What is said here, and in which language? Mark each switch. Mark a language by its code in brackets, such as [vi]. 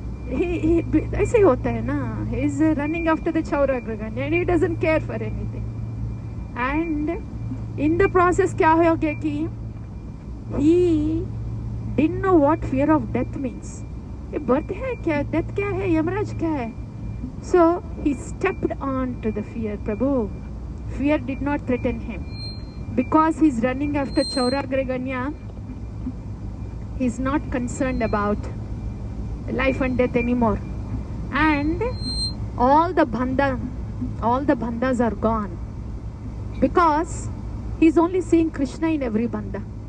[hi] He ऐसे ही होता है ना. [en] He is running after the Chauragranya and he doesn't care for anything. And in the process [hi] क्या हो गया कि [en] he didn't know what fear of death means. [hi] ये birth है क्या, death क्या है, यमराज क्या है? [en] So he stepped on to the fear, Prabhu. Fear did not threaten him because he's running after Chauragraganya. He's not concerned about life and death anymore, and all the bandhas are gone because he's only seeing Krishna in every bandha.